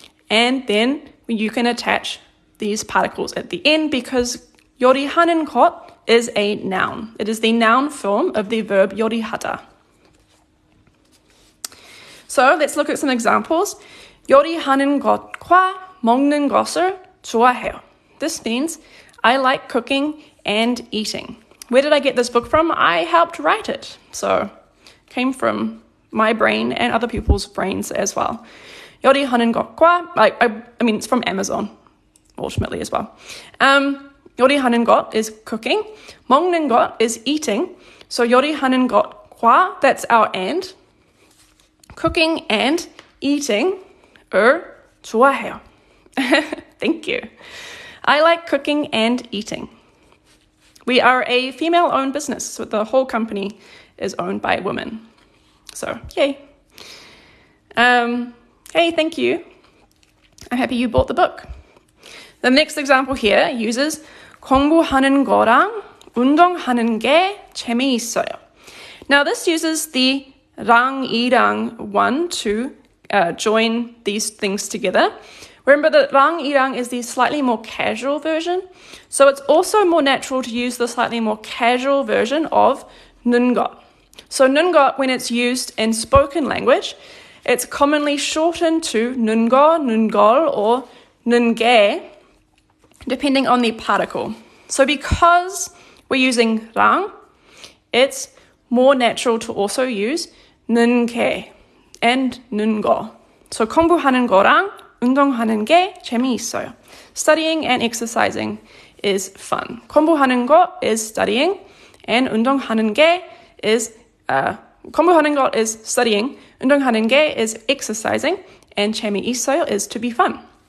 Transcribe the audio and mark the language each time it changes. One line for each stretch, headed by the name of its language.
English: And then you can attach these particles at the end because 요리하는 것 is a noun. It is the noun form of the verb 요리하다. So let's look at some examples.
Korean: 요리하는 것과 먹는 것을 좋아해요.
English: This means I like cooking and eating. Where did I get this book from? I helped write it. So it came from my brain and other people's brains as well.
Korean: 요리하는 것과,
English: I mean, it's from Amazon, ultimately as well. 요리하는 것 is cooking. 먹는 것 is eating. So
Korean: 요리하는 것과,
English: that's our and. Cooking and eating
Korean: 을 좋아해요.
English: Thank you. I like cooking and eating. We are a female-owned business, so the whole company is owned by women. So, yay. Hey, thank you. I'm happy you bought the book. The next example here uses
Korean: 공부하는 거랑 운동하는 게 재미있어요.
English: Now, this uses the 랑이랑 one to join these things together. Remember that 랑이랑 is the slightly more casual version, so it's also more natural to use the slightly more casual version of 는것. So 는것, when it's used in spoken language, it's commonly shortened to 는거, 는걸, or 는게, depending on the particle. So because we're using 랑, it's more natural to also use 는게 and 는거.
Korean: So 공부하는 거랑 운동하는 게 재미있어요.
English: Studying and exercising is fun. 공부하는 거 is studying, and 운동하는 게 is 공부하는 거 is studying, 운동하는 게 is exercising, and 재미있어요 is to be fun.